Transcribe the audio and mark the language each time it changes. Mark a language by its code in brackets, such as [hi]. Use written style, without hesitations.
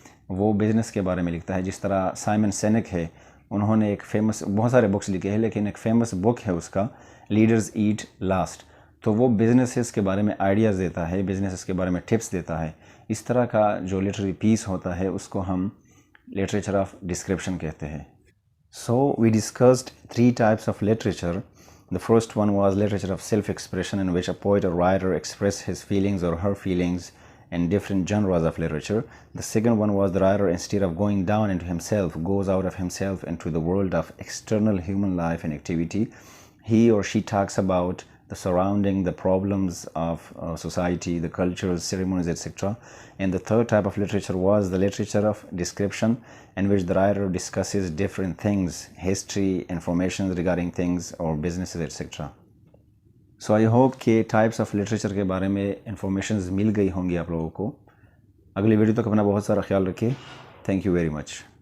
[ur] وہ بزنس کے بارے میں لکھتا ہے، جس طرح سائمن سینک ہے، انہوں نے ایک فیمس بہت سارے بکس لکھے ہیں، لیکن ایک فیمس بک ہے اس کا لیڈرز ایٹ لاسٹ، تو وہ بزنسز کے بارے میں آئیڈیاز دیتا ہے، بزنسز کے بارے میں ٹپس دیتا ہے۔ اس طرح کا جو لٹریری پیس ہوتا ہے اس کو ہم لٹریچر آف ڈسکرپشن کہتے ہیں۔ [en] So we discussed 3 types of literature. The first one was literature of self-expression, in which a poet or writer expresses his feelings or her feelings in different genres of literature. The second one was the writer, instead of going down into himself, goes out of himself into the world of external human life and activity. He or she talks about the surrounding, the problems of society, the cultures, ceremonies, etc. And the third type of literature was the literature of description, in which the writer discusses different things, history, information regarding things or businesses, etc. So I hope [ur] کہ [en] types of literature [ur] کے بارے میں informations مل گئی ہوں گی آپ لوگوں کو. اگلی ویڈیو تک اپنا بہت سارا خیال رکھیے. Thank you very much.